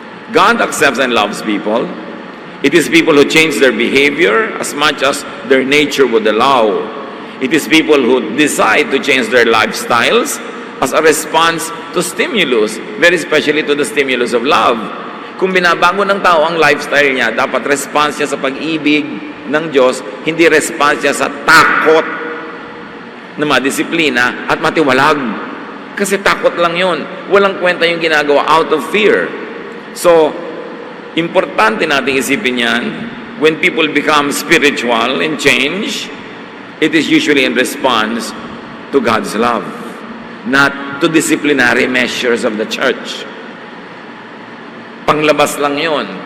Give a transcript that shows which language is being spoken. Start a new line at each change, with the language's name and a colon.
English: God accepts and loves people. It is people who change their behavior as much as their nature would allow. It is people who decide to change their lifestyles as a response to stimulus, very especially to the stimulus of love.
Filipino: Kung binabago ng tao ang lifestyle niya, dapat response niya sa pag-ibig ng Diyos, hindi response niya sa takot na madisiplina at matiwalag. Kasi takot lang yun. Walang kwenta yung ginagawa
English: out of fear.
Filipino: So, importante natin isipin yan.
English: When people become spiritual and change, it is usually in response to God's love, not to disciplinary measures of the church.
Filipino: Panglabas lang yun.